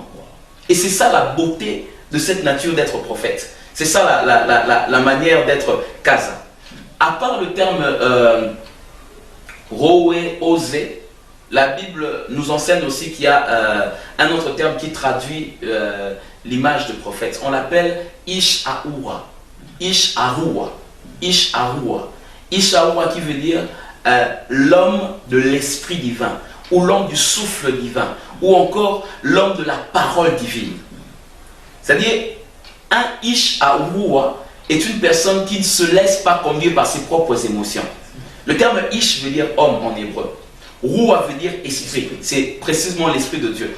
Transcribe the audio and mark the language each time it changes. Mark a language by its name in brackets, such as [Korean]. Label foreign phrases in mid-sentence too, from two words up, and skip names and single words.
[French] Et c'est ça la beauté de cette nature d'être prophète. C'est ça la manière d'être Kaza. À part le terme Roé, Osé, la Bible nous enseigne aussi qu'il y a un autre terme qui traduit l'image de prophète. On l'appelle Ish-Ahura. Ish-Ahura. Ish-Ahura. Ish-Ahura qui veut dire l'homme de l'esprit divin, ou l'homme du souffle divin, ou encore l'homme de la parole divine. C'est-à-dire, un Ish-Ahura est une personne qui ne se laisse pas conduire par ses propres émotions. Le terme Ish veut dire homme en hébreu. Roua veut dire esprit, c'est précisément l'esprit de Dieu.